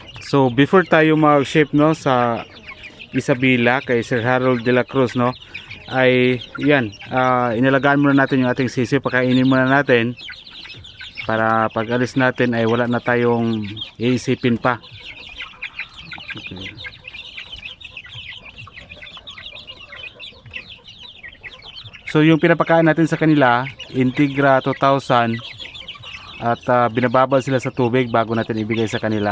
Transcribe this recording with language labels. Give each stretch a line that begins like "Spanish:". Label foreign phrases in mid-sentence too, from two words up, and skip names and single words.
Filipino: So before tayo mag-ship no sa Isabela kay Sir Harold de la Cruz no, ay yan, inalagaan muna natin yung ating sisiw, pakainin muna natin para pag alis natin ay wala na tayong iisipin pa. Okay. So yung pinapakain natin sa kanila, Integra 2000, at binababad sila sa tubig bago natin ibigay sa kanila.